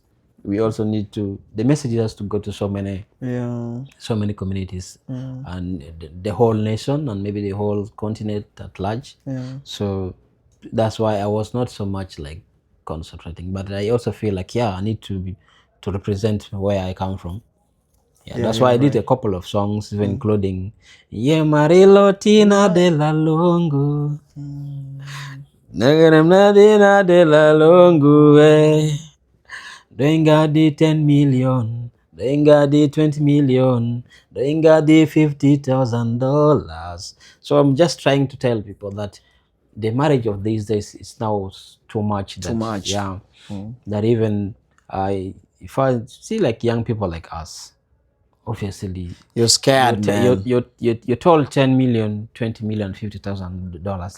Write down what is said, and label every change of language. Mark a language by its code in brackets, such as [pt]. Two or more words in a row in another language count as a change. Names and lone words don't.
[en] We also need to, the message has to go to so many communities and the whole nation and maybe the whole continent at large. So that's why I was not so much like concentrating, but I also feel like I need to represent where I come from. That's why I did a couple of songs, even including Ye Marilo Tina de la Longo. Nagaremna de la Longo. [dga] Doinga di 10 million. Doinga di 20 million. Doinga di $50,000. [en] So I'm just trying to tell people that the marriage of these days is now too much. Yeah. That even if I see like young people like us, obviously you're scared, man. You're told 10 million, 20 million, $50,000.